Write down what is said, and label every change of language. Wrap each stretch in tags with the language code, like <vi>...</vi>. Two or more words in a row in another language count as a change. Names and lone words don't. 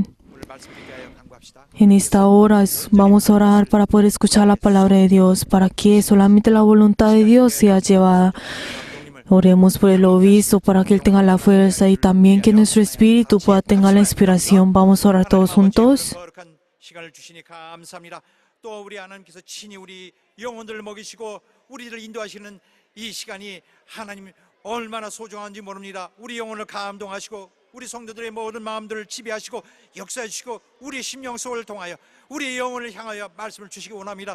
<es>En esta hora vamos a orar para poder escuchar la palabra de Dios, para que solamente la voluntad de Dios sea llevada. Oremos por el obispo para que él tenga la fuerza y también que nuestro espíritu pueda tener la inspiración. Vamos a orar todos juntos.</es> <ko>얼마나 소중한지 모릅니다. 우리 영혼을 감동하시고 우리 성도들의 모든 마음들을 지배하시고 역사해 주시고 우리 심령 속을 통하여 우리 영혼을 향하여 말씀을 주시기 원합니다.</ko>